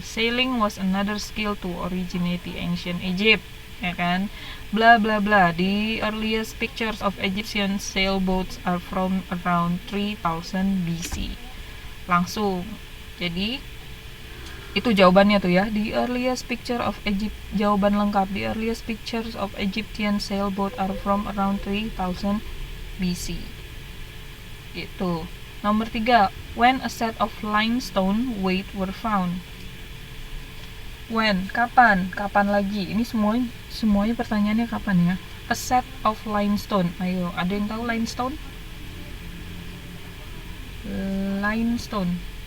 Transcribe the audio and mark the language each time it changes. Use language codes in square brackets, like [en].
[en] Sailing was another skill to originate the ancient Egypt. [id] Ya kan? Bla bla bla. [en] The earliest pictures of Egyptian sailboats are from around 3000 BC. [id] Langsung. Jadi itu jawabannya tuh ya. [en] The earliest picture of Egypt, [id] jawaban lengkap. [en] The earliest pictures of Egyptian sailboat are from around 3000 BC. Gitu. Nomor 3, when a set of limestone weight were found. [id] When, kapan lagi? Ini semuanya pertanyaannya kapan ya? [en] A set of limestone. [id] Ayo, ada yang tahu limestone? [en] Limestone.